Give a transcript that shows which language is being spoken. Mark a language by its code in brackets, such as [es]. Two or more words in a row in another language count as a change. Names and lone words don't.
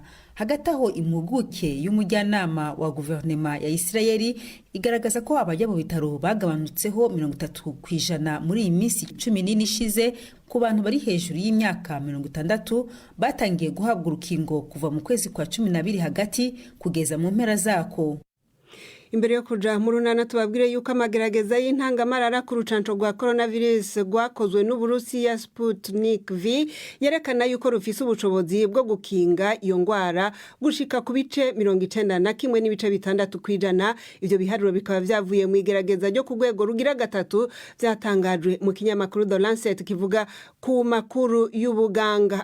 [rw] Hagati aho impuguke y'umujyanama wa guverinoma ya Israeli igaragaza ko abajya mu bitaro bagabanutseho 30% muri iyi minsi 14 ishize ku bantu bari hejuru y'imyaka 60 batangiye guhabwa urukingo kuva mu kwezi kwa 12 hagati kugeza mu mpera zako. [rn] Imbere yo kuja mu runana tubabwire yuko amagerageza y'intangamarara ku rucanco rwa coronavirus rwakozwe n'Uburusiya Sputnik V yerekana yuko rufise ubushobozi bwo gukinga iyo ngwara gushika ku bice 91.6%. Ivyo biharuro bikaba vyavuye mu igerageza ryo ku rwego rugira gatatu byatangajwe mu kinyamakuru The Lancet kivuga ku makuru y'ubuganga.